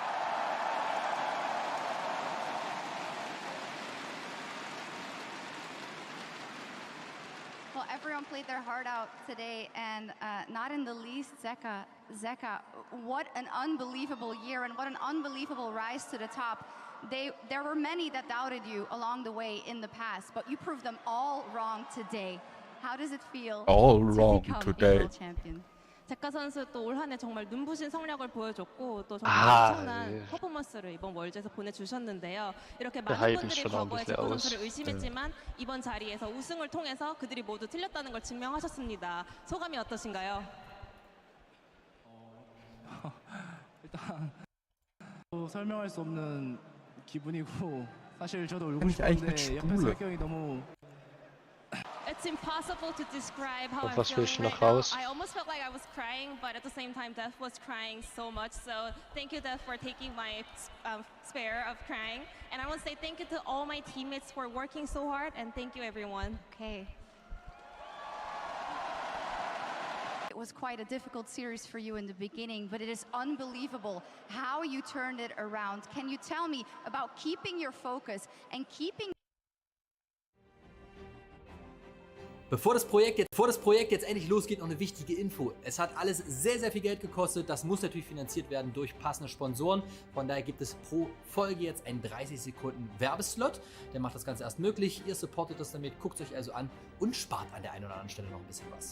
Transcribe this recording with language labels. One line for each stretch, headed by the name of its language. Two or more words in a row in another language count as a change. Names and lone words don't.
English: Well, everyone played their heart out today, and not in the least Zeka. Zeka, what an unbelievable year and what an unbelievable rise to the top. There were many that doubted you along the way in the past, but you proved them all wrong today. How does it feel All to wrong become today. a world champion?
Korean: 제카 선수 또 올 한 해 정말 눈부신 성력을 보여줬고 또 정말 엄청난 네. 퍼포먼스를 이번 월드에서 보내주셨는데요. 이렇게
German: Der
Korean: 많은
German: Hype
Korean: 분들이
German: ist schon
Korean: 과거에
German: ordentlich
Korean: 제카
German: aus.
Korean: 선수를 의심했지만 이번 자리에서 우승을 통해서 그들이 모두 틀렸다는 걸 증명하셨습니다. 소감이 어떠신가요? 일단 설명할 수 없는 기분이고 사실 저도 울고
German: Bin ich eigentlich mit
Korean: 싶은데 옆에
German: Spule?
Korean: 설경이 너무
English: It's impossible to describe how I'm
German: Was
English: feeling
German: willst du
English: right
German: noch
English: now.
German: raus?
English: I almost felt like I was crying, but at the same time, Death was crying so much. So thank you, Death, for taking my spare of crying. And I want to say thank you to all my teammates for working so hard, and thank you, everyone. Okay. It was quite a difficult series for you in the beginning, but it is unbelievable how you turned it around. Can you tell me about keeping your focus and keeping...
German: Bevor das Projekt jetzt endlich losgeht, noch eine wichtige Info. Es hat alles sehr, sehr viel Geld gekostet. Das muss natürlich finanziert werden durch passende Sponsoren. Von daher gibt es pro Folge jetzt einen 30 Sekunden Werbeslot. Der macht das Ganze erst möglich. Ihr supportet das damit, guckt es euch also an und spart an der einen oder anderen Stelle noch ein bisschen was.